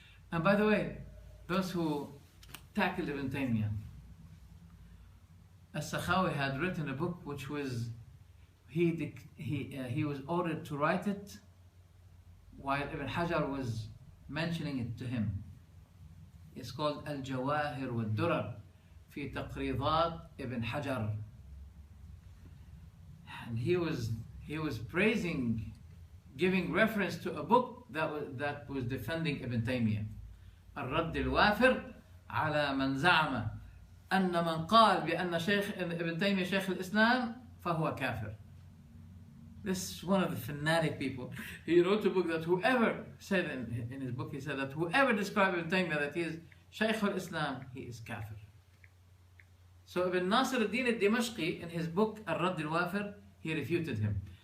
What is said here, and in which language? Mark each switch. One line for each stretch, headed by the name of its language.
English: And by the way, those who tackled Ibn Taymiyyah, As-Sakhawi had written a book which was, he was ordered to write it while Ibn Hajar was mentioning it to him. It's called Al-Jawahir wal-Durar fi Taqridat Ibn Hajar. And he was praising, giving reference to a book that was defending Ibn Taymiyyah.
Arabic: الرد الوافر على من زعم أن من قال بأن شيخ ابن تيمية شيخ الإسلام فهو كافر.
English: This is one of the fanatic people. He wrote a book that whoever said in his book, he said that whoever described Ibn Taymiyyah that he is Shaykh al-Islam, he is kafir. So Ibn Nasir al-Din al-Dimashqi in his book Al-Radd al-Wafir, he refuted him.